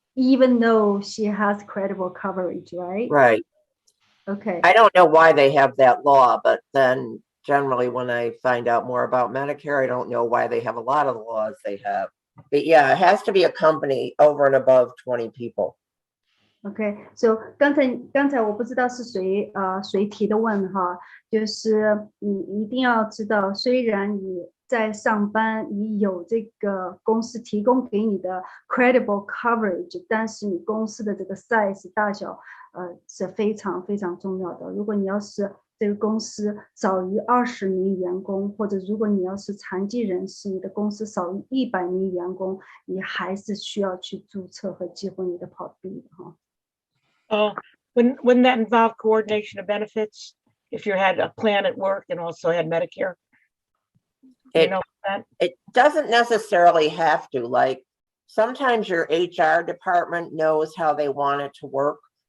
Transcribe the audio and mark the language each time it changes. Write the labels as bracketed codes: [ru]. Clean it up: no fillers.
[en] Even though she has credible coverage, right? Right. Okay. I don't know why they have that law, but then generally when I find out more about Medicare, I don't know why they have a lot of the laws they have. But yeah, it has to be a company over and above 20 people. [zh] Okay, so 刚才我不知道是谁提的问哈，就是你一定要知道，虽然你在上班，你有这个公司提供给你的 credible coverage， 但是你公司的这个 size 大小，是非常非常重要的。如果你要是这个公司少于20名员工，或者如果你要是残疾人士，你的公司少于100名员工，你还是需要去注册和激活你的跑币的哈。 [en] Oh, wouldn't that involve coordination of benefits if you had a plan at work and also had Medicare? You know that? It doesn't necessarily have to. Like sometimes your HR department knows how they want it to work.